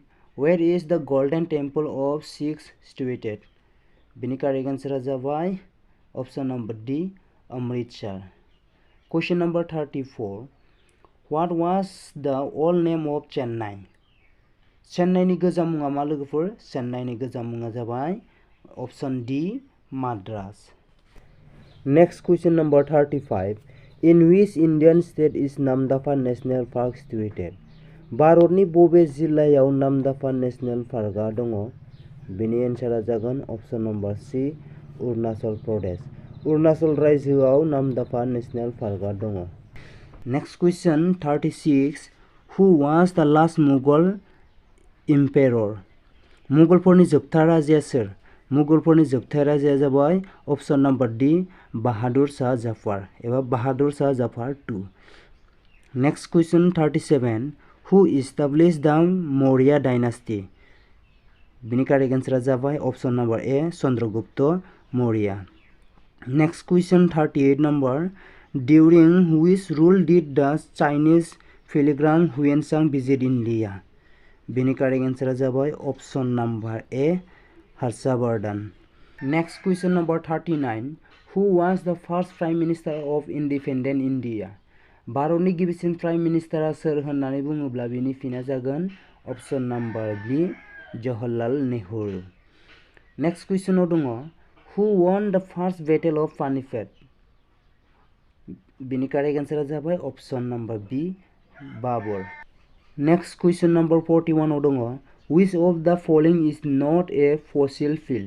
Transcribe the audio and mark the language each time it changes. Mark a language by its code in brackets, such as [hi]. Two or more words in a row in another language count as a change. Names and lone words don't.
[en] Where is the golden temple of Sikhs situated? Bini correct answer जाबाय option number D, Amritsar. Question number 34. What was the old name of Chennai? [brx] Chennai ni गोजाम मुङा मा लोगोफोर? Chennai ni गोजाम मुङा जाबाय [en] option D, [brx] Madras. [en] Next question number 35. In which Indian state is Namdapha National Park situated? [brx] भारतनि बबे जिल्लायाव नामदाफा नेशनेल पार्कआ दङ? बेनि एन्सारा जागोन [en] option number C, [brx] अरुणाचल प्रदेश. अरुणाचल रायजोआव नामदाफा नेशनेल पार्कआ दङ. [en] Next question 36. Who was the last Mughal emperor? [brx] मुगलफोरनि जोबथा राजाया सोर? मुगलफोरनि जोबथा राजाया जाबाय [en] option number D, [brx] बाहादुर शाह जाफर एबा बाहादुर शाह जाफर II. [en] Next question 37. Who established the Maurya dynasty? बिनि correct answer जाबाय option number A, Chandragupta Maurya. Next question 38 number. During which rule did the Chinese pilgrim Huanshan visit India? बिनि correct answer जाबाय option number A, Harshavardhan. Next question number 39. Who was the first prime minister of independent India? [brx] भारतनि गिबिसिन प्राइम मिनिस्टारा सोर होननानै बुङोब्ला बिनि फिना जागोन [en] option number B, [brx] जवाहरलाल नेहरू. [en] Next question दङ Who won the first battle of Panipat? बिनि correct answer जाबाय option number B, Babur. Next question number 41 दङ Which of the following is not a fossil fuel?